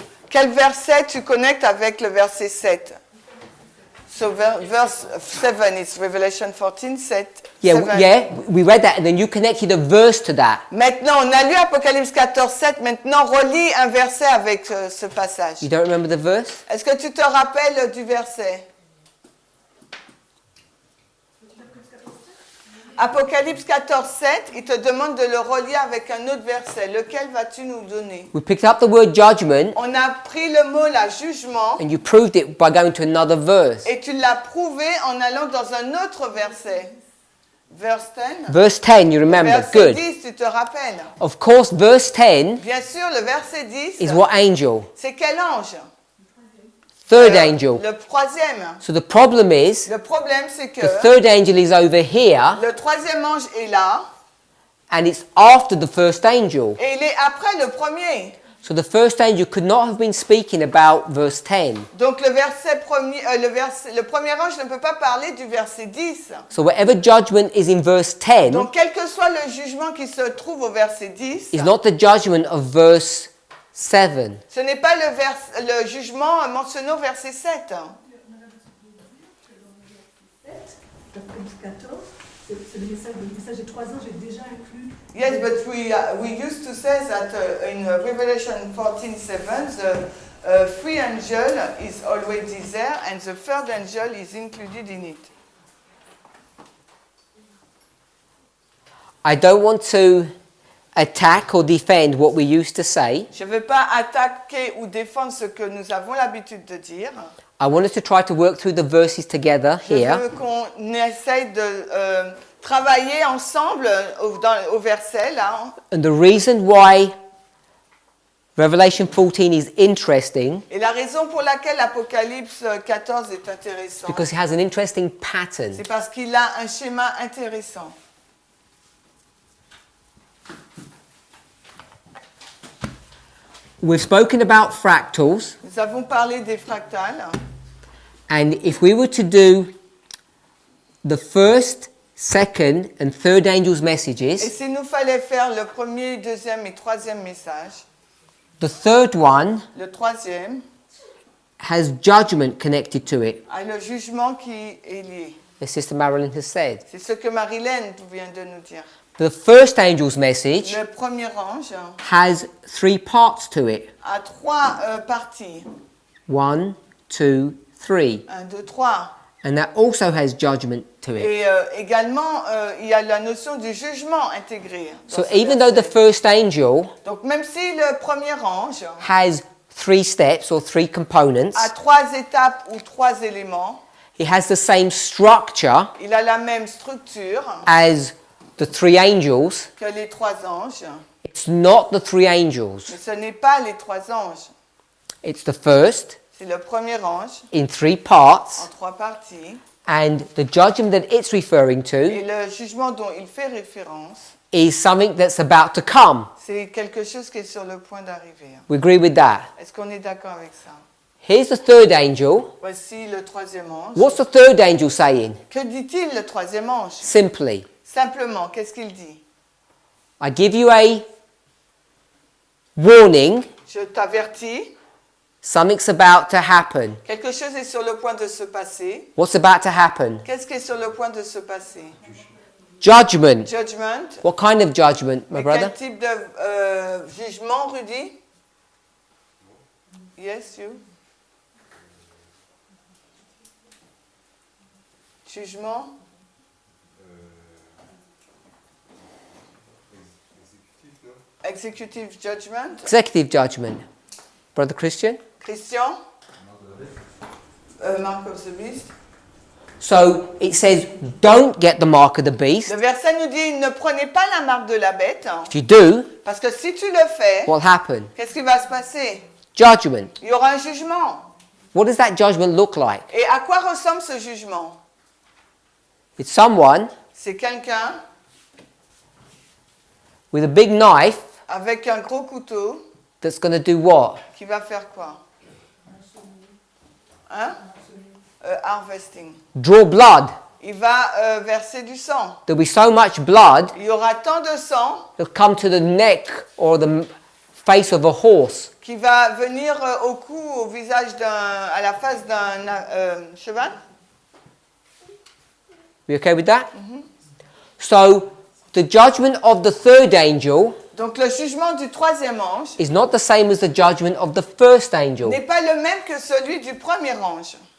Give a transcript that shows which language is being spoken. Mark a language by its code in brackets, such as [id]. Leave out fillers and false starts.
[fr] Quel verset tu connectes avec le verset 7? [en] So verse 7 is Revelation 14, 7. Yeah, we read that and then you connected a verse to that. [fr] Maintenant, on a lu Apocalypse 14, 7. Maintenant, relis un verset avec ce passage. [en] You don't remember the verse? [fr] Est-ce que tu te rappelles du verset? Apocalypse 14, 7, il te demande de le relier avec un autre verset. Lequel vas-tu nous donner? [en] We picked up the word judgment [fr] On a pris le mot là, jugement, [en] and you proved it by going to another verse. [fr] et tu l'as prouvé en allant dans un autre verset. [en] Verse 10. Verse 10, you remember? [fr] Verset [en] Good. [fr] 10, tu te rappelles? [en] Of course, verse 10 [fr] Bien sûr, le verset 10, [en] is what angel? [fr] c'est quel ange? [en] Third angel. [fr] Le troisième. [en] So the problem is, [fr] Le problème, c'est que [en] the third angel is over here [fr] le troisième ange est là, [en] and it's after the first angel. [fr] et il est après le premier. [en] So the first angel could not have been speaking about verse 10. [fr] Donc le premier ange ne peut pas parler du verset 10. [en] So whatever judgment is in verse 10 [fr] Donc quel que soit le jugement qui se trouve au verset 10, [en] is not the judgment of verse 7. [fr] ce n'est pas le jugement mentionné au verset 7. Apocalypse 14, c'est le message des trois anges est déjà inclus. [en] Yes, but we used to say that in Revelation 14:7, the three angel is already there, and the third angel is included in it. I don't want to attack or defend what we used to say. [fr] Je ne veux pas attaquer ou défendre ce que nous avons l'habitude de dire. [en] I want us to try to work through the verses together [fr] Je [en] here. [fr] veux qu'on essaye de travailler ensemble au verset là. [en] And the reason why Revelation 14 is interesting [fr] Et la raison pour laquelle Apocalypse 14 est intéressant, [en] because it has an interesting pattern. [fr] c'est parce qu'il a un schéma intéressant. [en] We've spoken about fractals, [fr] Nous avons parlé des fractales. [en] and if we were to do the first, second, and third angels' [fr] Et [en] messages, [fr] s'il nous fallait faire le premier, deuxième et troisième message, [en] the third one [fr] le troisième [en] has judgment connected to it, [fr] a le jugement qui est lié. [en] as Sister Marilyn has said. [fr] C'est ce que Marilyn vient de nous dire. [en] The first angel's message [fr] Le premier ange [en] has three parts to it. [fr] a trois parties. [en] 1, 2, 3. [fr] 1, 2, 3. [en] And that also has judgment to it. [fr] Et également, il y a la notion du jugement intégré. dans [en] So [fr] ce [en] even though the [fr] verset. [en] first angel [fr] Donc même si le premier ange [en] has 3 steps or 3 components, [fr] a trois étapes ou trois éléments, [en] it has the same structure [fr] il a la même structure [en] as the 3 angels. [fr] que les trois anges, [en] It's not the 3 angels. [fr] mais ce n'est pas les trois anges. [en] It's the first [fr] C'est le premier ange [en] in 3 parts, [fr] en trois parties. [en] and the judgment that it's referring to [fr] Et le jugement dont il fait référence, [en] is something that's about to come. [fr] c'est quelque chose qui est sur le point d'arriver. [en] We agree with that. [fr] Est-ce qu'on est d'accord avec ça? [en] Here's the third angel. [fr] Voici le troisième ange. [en] What's the third angel saying? [fr] Que dit-il le troisième ange? [en] Simply, [fr] Simplement, qu'est-ce qu'il dit? [en] I give you a warning, [fr] Je t'avertis, [en] something's about to happen. [fr] quelque chose est sur le point de se passer. [en] What's about to happen? [fr] Qu'est-ce qui est sur le point de se passer? [en] Judgment. Judgment. What kind of judgment, my [fr] Mais [en] brother? [fr] quel type de jugement, Rudy? [en] Yes, you? [fr] Jugement? [en] Executive judgment. Executive judgment. Brother Christian? Christian? Mark of the beast. So it says, don't get the mark of the beast. [fr] Le verset nous dit, ne prenez pas la marque de la bête, [en] If you do, [fr] parce que si tu le fais, [en] what'll happen? [fr] qu'est-ce qui va se passer? [en] Judgment. [fr] Il y aura un jugement. [en] What does that judgment look like? [fr] Et à quoi ressemble ce jugement? [en] It's someone [fr] C'est quelqu'un [en] with a big knife [fr] avec un gros couteau [en] that's going to do what? [fr] qui va faire quoi? [en] Hein? Harvesting. Draw blood. [fr] Il va verser du sang. [en] There'll be so much blood, [fr] Il y aura tant de sang [en] it'll come to the neck or the face of a horse. [fr] qui va venir au cou, au visage à la face d'un cheval. [en] We okay with that? So, the judgment of the third angel [fr] Donc le jugement du troisième ange [en] is not the same as the judgment of the first angel. [fr] n'est pas le même que celui du premier ange.